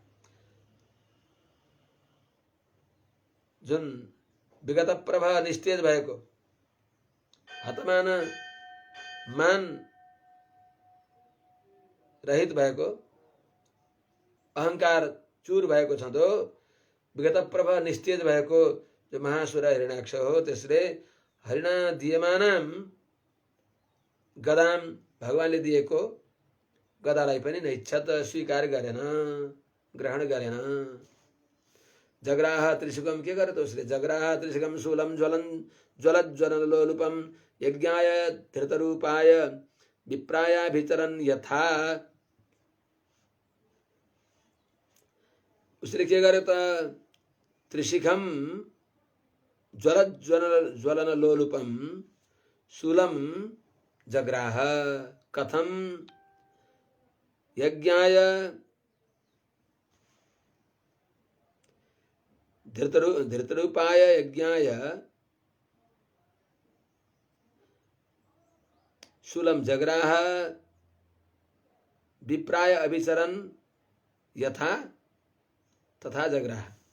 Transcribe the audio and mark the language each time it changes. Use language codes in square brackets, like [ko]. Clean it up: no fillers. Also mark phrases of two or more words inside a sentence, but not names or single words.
[ne] जुन विगत प्रभा निस्तेज भएको हतमान मान रहित भएको अहंकार चूर भएको छँदो विगत प्रभा निस्तेज भएको जो महासुर हिरण्याक्ष हो त्यसले [sa] हरिणा दीयमानाम [ne] गदाम भगवानले दिएको गदालाई पनि नैच्छत स्वीकार गरेन, ग्रहण गरेन। [sa] जग्राह त्रिशुकम [ne] के गर्यो त उसले [sa] जग्राह त्रिशुकम शूलम ज्वलज्वललोलुपम यज्ञाय धृतरूपाय विप्रायाभिचरन् यथा। [ne] उसले के गर्यो त त्रिशिखम [sa] ज्वलनलोलुपम शूलम जग्राह कथम यज्ञाय धृतरूपाय यज्ञाय शूलम जग्राह विप्राय अभिचरन् यथा तथा जग्राह।